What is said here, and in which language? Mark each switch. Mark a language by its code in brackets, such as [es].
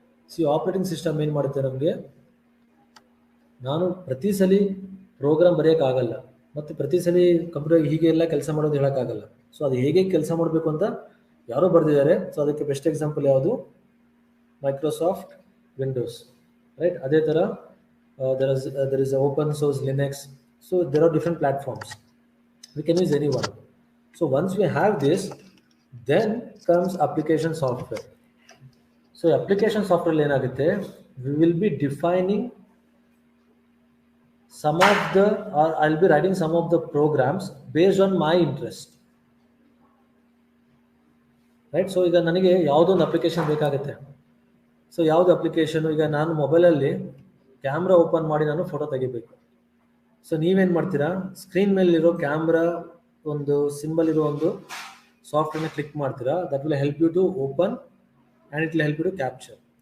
[kn] C operating system ಏನು ಮಾಡುತ್ತೆ ನಮಗೆ, ನಾನು ಪ್ರತಿ ಸಲ ಪ್ರೋಗ್ರಾಮ್ ಬರೆಯೋಕ್ಕಾಗಲ್ಲ ಮತ್ತು ಪ್ರತಿ ಸಲ ಕಂಪ್ಯೂಟರ್ ಹೀಗೆ ಎಲ್ಲ ಕೆಲಸ ಮಾಡೋದು ಹೇಳೋಕ್ಕಾಗಲ್ಲ. ಸೊ ಅದು ಹೇಗೆ ಕೆಲಸ ಮಾಡಬೇಕು ಅಂತ ಯಾರೋ ಬರೆದಿದ್ದಾರೆ. ಸೊ ಅದಕ್ಕೆ ಬೆಸ್ಟ್ ಎಕ್ಸಾಂಪಲ್ ಯಾವುದು, ಮೈಕ್ರೋಸಾಫ್ಟ್ ವಿಂಡೋಸ್. [en] right, [kn] ಅದೇ ಥರ [en] there is open source Linux. So there are different platforms, we can use any one. So once we have this, then comes application software. So application software ಏನಾಗುತ್ತೆ, we will be defining some of the, or I'll be writing some of the programs based on my interest. [kn] Right, so ಈಗ ನನಗೆ ಯಾವುದೊಂದು application ಬೇಕಾಗುತ್ತೆ. So ಯಾವುದು application, ಈಗ ನಾನು ಮೊಬೈಲಲ್ಲಿ camera open ಮಾಡಿ ನಾನು ಫೋಟೋ ತೆಗಿಬೇಕು. ಸೊ ನೀವೇನು ಮಾಡ್ತೀರಾ, ಸ್ಕ್ರೀನ್ ಮೇಲಿರೋ ಕ್ಯಾಮ್ರಾ ಒಂದು ಸಿಂಬಲ್ ಇರೋ ಒಂದು ಸಾಫ್ಟ್ವೇರ್ನ ಕ್ಲಿಕ್ ಮಾಡ್ತೀರಾ, [en] That will help you to open and it will help you to capture.